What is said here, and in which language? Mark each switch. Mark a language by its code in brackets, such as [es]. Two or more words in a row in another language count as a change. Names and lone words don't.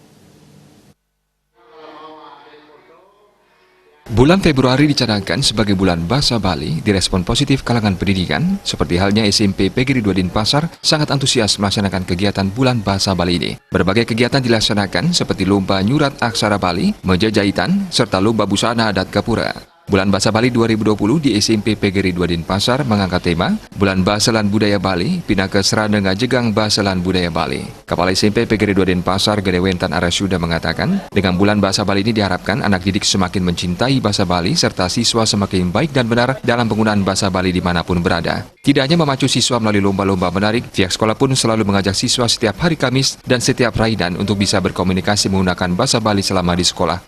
[id] Bulan Februari dicanangkan sebagai bulan bahasa Bali direspon positif kalangan pendidikan, seperti halnya SMP PGRI 2 Denpasar sangat antusias melaksanakan kegiatan bulan bahasa Bali ini. Berbagai kegiatan dilaksanakan seperti lomba [ban] nyurat aksara [id] Bali, meja jahitan, serta lomba busana adat Gapura. [ban] Bulan Bahasa Bali 2020 di SMP PGRI 2 Denpasar mengangkat tema Bulan Bahasa lan Budaya Bali, [id] Pinaka Serana Ngajegang Bahasa lan Budaya Bali. Kepala SMP PGRI 2 Denpasar Gedewentan Arasuda mengatakan, dengan Bulan Bahasa Bali ini diharapkan anak didik semakin mencintai bahasa Bali serta siswa semakin baik dan benar dalam penggunaan bahasa Bali dimanapun berada. Tidak hanya memacu siswa melalui lomba-lomba menarik, pihak sekolah pun selalu mengajak siswa setiap hari Kamis dan setiap Raidan untuk bisa berkomunikasi menggunakan bahasa Bali selama di sekolah.